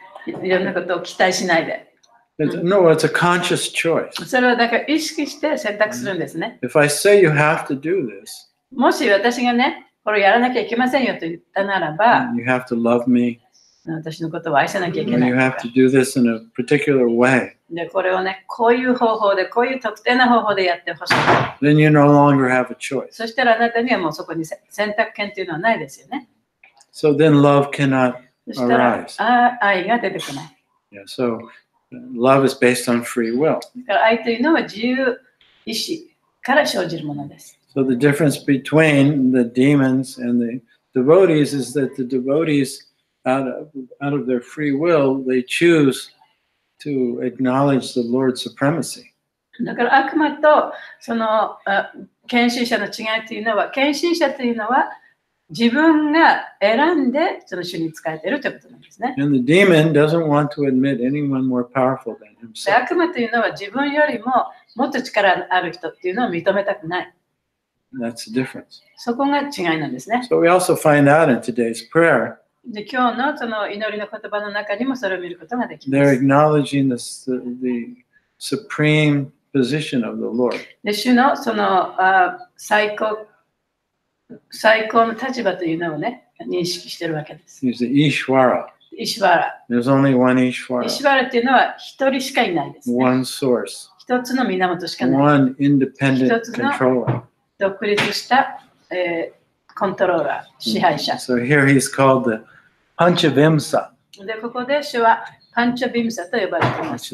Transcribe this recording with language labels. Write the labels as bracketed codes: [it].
[ja] いろんなことを期待しないで。 [en] No, it's a conscious choice. [ja] それはだから意識して選択するんですね。 [en] If I say you have to do this, [ja] もし私がね、これをやらなきゃいけませんよと言ったならば、 [en] you have to love me. [ja] 私のことを愛さなきゃいけない。 [en] You have to do this in a particular way. [ja] で、これをね、こういう方法で、こういう特定な方法でやってほしい。 [en] Then you no longer have a choice. [ja] そしたらあなたにはもうそこに選択権というのはないですよね。 [en] So then love cannot [ja] そしたら [en] arise. [ja] 愛が出てこない。 [en] Yeah, so love is based on free will. [ja] だから愛というのは自由意志から生じるものです。 [en] So the difference between the demons and the devotees is that the devotees, out of their free will, they choose to acknowledge the Lord's supremacy. [ja] だから悪魔とその献身者の違いというのは、献身者というのは自分が選んでその主に仕えているということなんですね。 [en] And the demon doesn't want to admit anyone more powerful than [ja] で [en] himself. [ja] 悪魔というのは自分よりももっと力ある人っていうのを認めたくない。 [en] That's the difference. [ja] そこが違いなんですね。 [en] So we also find out in today's prayer, [ja] で今日のその祈りの言葉の中にもそれを見ることができま [en] they're [ja] す。 [en] acknowledging the supreme position of the Lord. [ja] で主のその最高の立場というのをね、認識しているわけです。 [en] He's the Ishvara. [ja] イシュワラ。 [en] There's only one [ja] イシ [en] Ishvara, [ja] ュワラっていうのは一人しかいないですね。 [en] one source, [ja] 一つの源しかない。 [en] one independent controller. [ja] 独立した、コントローラー、支配者。 [en] So here he's called the Panchavimsa, [ja] で、ここで主はパンチャビムサと呼ばれています。